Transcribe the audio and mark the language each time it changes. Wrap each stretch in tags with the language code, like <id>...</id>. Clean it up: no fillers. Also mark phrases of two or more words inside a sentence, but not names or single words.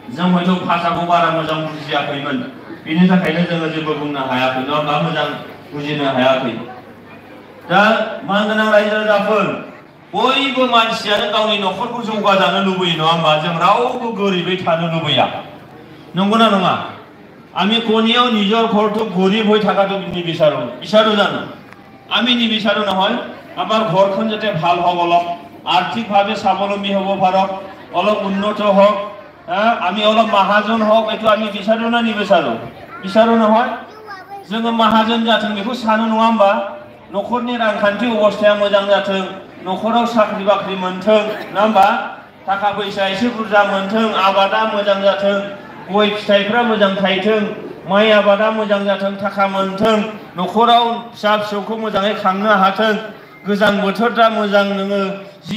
<brx>जों हयथ' भाषाखौ बारा मोजां बुजियाखैमोन बिनि थाखायनो जोङो जेबो बुंनो हायाखै नङा होमबा मोजां बुजिनो हायाखै दा मानगोनां रायजो राजाफोर बयबो मानसियानो गावनि न'खरखौ जौगाजानो लुबैयो नङा होमबा जों रावबो गोरिबै थानो लुबैया नंगौना नङा</brx> <as>আমি কোনিও নিজৰ ঘৰটো গরিব হৈ থাকাটো বিচাৰো জানো আমি নিবিচাৰো নহয় আমাৰ ঘৰখন যাতে ভাল হ'ব অলপ আৰ্থিকভাৱে স্বাৱলম্বী হ'ব পাৰক অলপ উন্নত হওক আমি অলপ মাহাজন হওক এটো আমি বিচাৰো না নিবিচাৰো বিচাৰো নহয়</as> <brx>जोङो माहाजोन जाथों बेखौ सानो नङा होमबा न'खरनि रांखान्थि अबस्थाया मोजां जाथों न'खराव साख्रि बाख्रि मोनथों नङा होमबा थाखा फैसा एसे बुरजा मोनथों आबादा मोजां जाथों गय फिथाइफ्रा मोजां थाइथों माइ आबादा मोजां जाथों थाखा मोनथों न'खराव फिसा फिसौखौ मोजाङै खांनो हाथों गोजां बोथोरदा मोजां नोङो जि</brx>